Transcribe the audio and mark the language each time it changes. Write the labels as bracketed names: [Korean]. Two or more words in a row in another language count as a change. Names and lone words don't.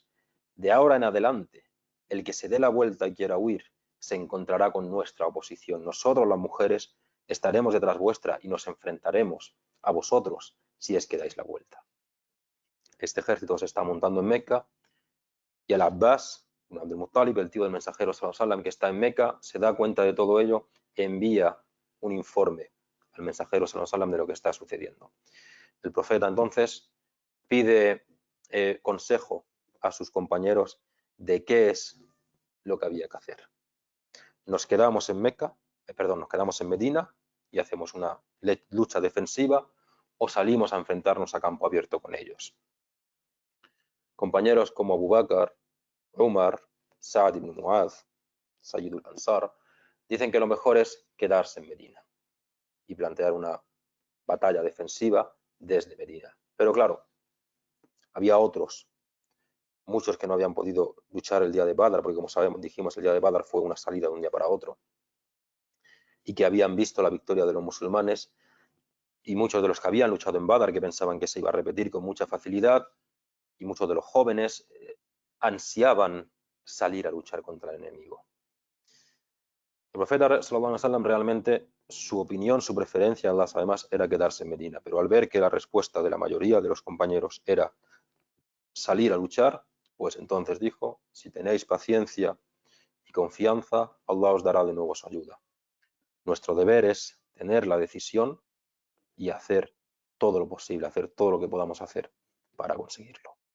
[Spanish] De ahora en adelante, el que se dé la vuelta y quiera huir, se encontrará con nuestra oposición. Nosotros, las mujeres, estaremos detrás vuestra y nos enfrentaremos a vosotros si es que dais la vuelta. Este ejército se está montando en Meca y el Abbas, Abdul Muttalib, el tío del mensajero [Arabic] صلى الله عليه وسلم, [Spanish] que está en Meca, se da cuenta de todo ello, envía un informe al mensajero [Arabic] صلى الله عليه وسلم [Spanish] de lo que está sucediendo. El profeta entonces pide consejo a sus compañeros de qué es lo que había que hacer. Nos quedamos en nos quedamos en Medina y hacemos una lucha defensiva, o salimos a enfrentarnos a campo abierto con ellos. Compañeros como Abu Bakr, Umar, Sa'd ibn Mu'adh, Sayyid al-Ansar, dicen que lo mejor es quedarse en Medina y plantear una batalla defensiva desde Medina. Pero claro, había otros, muchos que no habían podido luchar el día de Badr, porque como sabemos, dijimos, el día de Badr fue una salida de un día para otro, y que habían visto la victoria de los musulmanes, y muchos de los que habían luchado en Badr, que pensaban que se iba a repetir con mucha facilidad, y muchos de los jóvenes ansiaban salir a luchar contra el enemigo. El profeta [Arabic] صلى الله عليه وسلم, [Spanish] realmente su opinión, su preferencia, además, era quedarse en Medina, pero al ver que la respuesta de la mayoría de los compañeros era salir a luchar, pues entonces dijo, si tenéis paciencia y confianza, Allah os dará de nuevo su ayuda. Nuestro deber es tener la decisión y hacer todo lo posible, hacer todo lo que podamos hacer para conseguirlo.